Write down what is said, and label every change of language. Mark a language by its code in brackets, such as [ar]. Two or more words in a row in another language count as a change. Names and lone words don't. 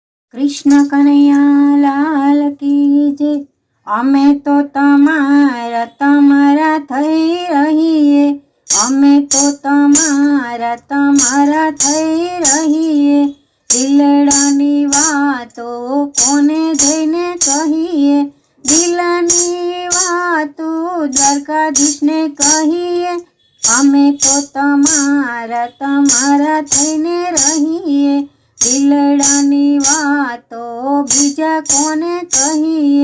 [hi] कृष्ण कन्हैया लाल की जय। [gu] અમે તો તમારા થઈ રહીએ, અમે તો તમારા થઈ રહીએ। દિલડાની વાતો કોને જઈને કહીએ, દિલની વાતો દ્વારકાધીશને કહીએ। અમે તો તમારા થઈને રહીએ, દિલડાની વાતો બીજા કોને કહીએ।